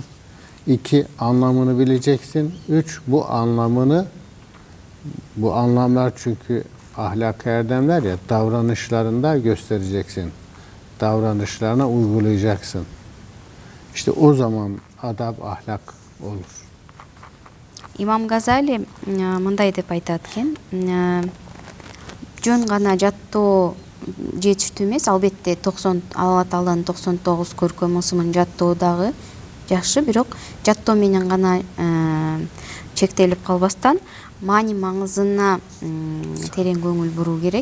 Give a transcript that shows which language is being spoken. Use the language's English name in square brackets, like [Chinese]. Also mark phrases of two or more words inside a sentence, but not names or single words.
[Turkish] İki, anlamını bileceksin. Üç, bu anlamlar çünkü ahlak erdemler ya, davranışlarında göstereceksin. Davranışlarına uygulayacaksın. İşte o zaman adab, ahlak olur. [Kyrgyz] İmam Gazali мындай деп айтат экен, жөн гана жаттоо жетиштүү эмес, албетте 90 Алла Тааланын 99 көркөм ысымын жаттоо дагы жакшы, бирок жаттоо менен гана чектелип калбастан маани маңызына терең көңүл буруу керек.